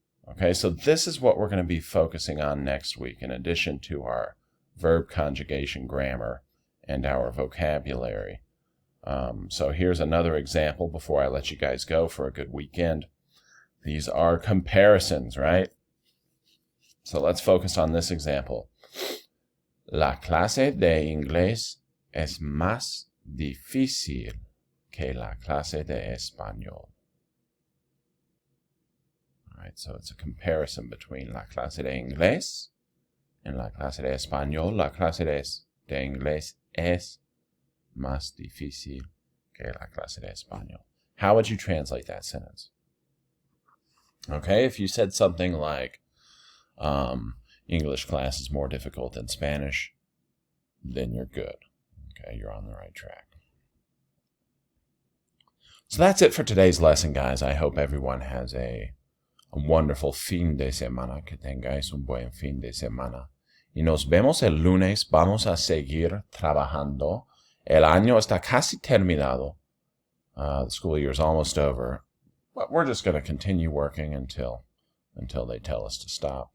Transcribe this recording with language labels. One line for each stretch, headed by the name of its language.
English: Okay, so this is what we're going to be focusing on next week, in addition to our verb conjugation grammar and our vocabulary. So here's another example before I let you guys go for a good weekend. These are comparisons, right? So let's focus on this example.
Spanish: La clase de inglés es más difícil que la clase de español.
English: All right, so it's a comparison between
Spanish: la clase de inglés
English: and
Spanish: la clase de español. La clase de inglés es más difícil que la clase de español.
English: How would you translate that sentence? Okay, if you said something like, English class is more difficult than Spanish, then you're good. Okay, you're on the right track. So that's it for today's lesson, guys. I hope everyone has a wonderful
Spanish: fin de semana. Que tengáis un buen fin de semana. Y nos vemos el lunes. Vamos a seguir trabajando. El año está casi terminado.
English: The school year is almost over. But we're just going to continue working until they tell us to stop.